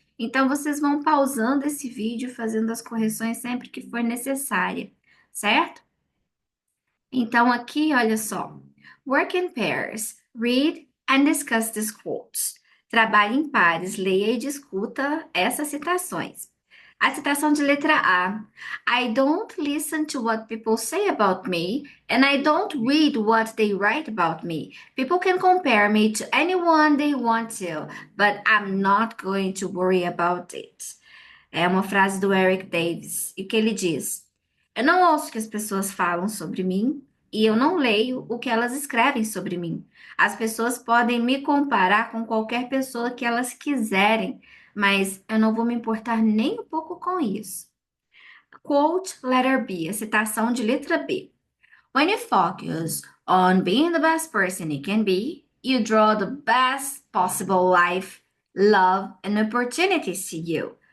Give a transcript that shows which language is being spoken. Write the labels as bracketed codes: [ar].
[pt] Então, vocês vão pausando esse vídeo, fazendo as correções sempre que for necessária, certo? Então, aqui, olha só. [en] Work in pairs. Read and discuss these quotes. [pt] Trabalhe em pares, leia e discuta essas citações. A citação de letra A. [en] I don't listen to what people say about me, and I don't read what they write about me. People can compare me to anyone they want to, but I'm not going to worry about it. [pt] É uma frase do Eric Davis, e que ele diz: Eu não ouço o que as pessoas falam sobre mim, e eu não leio o que elas escrevem sobre mim. As pessoas podem me comparar com qualquer pessoa que elas quiserem, mas eu não vou me importar nem um pouco com isso. [en] Quote letter B, [pt] a citação de letra B. [en] When you focus on being the best person you can be, you draw the best possible life, love, and opportunities to you.